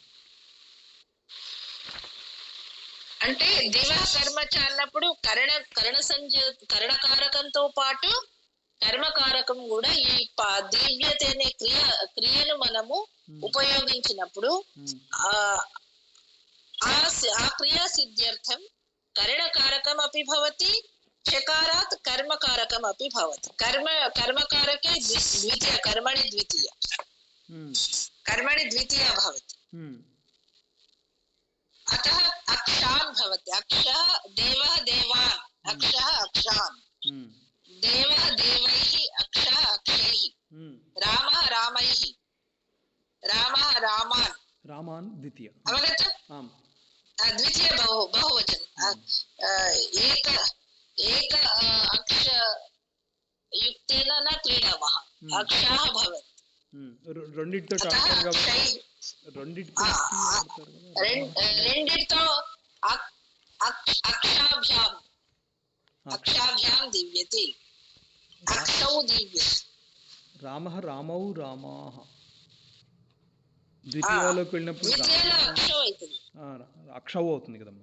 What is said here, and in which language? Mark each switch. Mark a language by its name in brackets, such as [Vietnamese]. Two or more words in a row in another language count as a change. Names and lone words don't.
[Telugu] అంటే [Sanskrit] దివ కర్మచ [Telugu] అన్నప్పుడు కరణ కరణకారకంతో పాటు కర్మకారకం కూడా ఈ దివ్యత అనే క్రియను మనము ఉపయోగించినప్పుడు ఆ [Sanskrit] క్రియా సిద్ధ్యర్థం కరణకారకం అపి భవతి, చకారాత్ కర్మకారకం అపి భవతి. కర్మకారకే ద్వితీయ కర్మణి ద్వితీయ భవతి. अतः अक्षान् भवति. अक्षः देवः देवान्, अक्षः अक्षान्, देवः देवैः, अक्षः अक्षैः, रामः रामैः, रामः रामान्. रामान् द्वितीय. अवगतम्? आम्. द्वितीय बहुवचनं. एक अक्ष युक्तेन न क्रीडामः, अक्षः भवति. [Telugu] రెండిటితో [Sanskrit] అక్షాభ్యాం దివ్యతే, అక్షౌ దివ్యతే. రామః రామౌ రామాః [Telugu] ద్వితీయలోకి వెళ్ళినప్పుడు అక్షౌ అవుతుంది కదమ్మా.